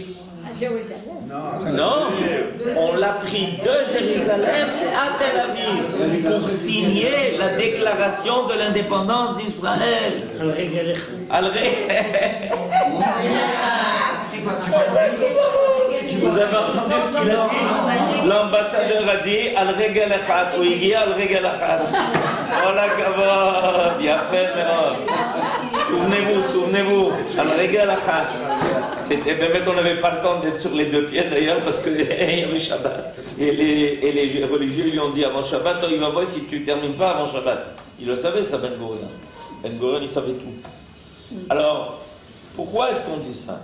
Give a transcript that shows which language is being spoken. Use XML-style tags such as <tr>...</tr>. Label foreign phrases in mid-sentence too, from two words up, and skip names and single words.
<fr>Non, on l'a pris de Jérusalem à Tel Aviv pour signer la déclaration de l'indépendance d'Israël. Vous avez entendu ce qu'il a dit? L'ambassadeur a dit</fr> <he>על רגל אחד,</he> <fr>ou il dit</fr> <he>על רגל אחד. כל הכבוד, יפה מאוד.</he> <fr>Souvenez-vous,</fr> <he>על רגל אחד.</he> <fr>C'était, on n'avait pas le temps d'être sur les 2 pieds d'ailleurs parce qu'il y avait Shabbat. Et les religieux lui ont dit avant Shabbat, il va voir si tu ne termines pas avant Shabbat. Il le savait ça, Ben Gurion. Ben Gurion, il savait tout. Alors, pourquoi est-ce qu'on dit ça?</fr>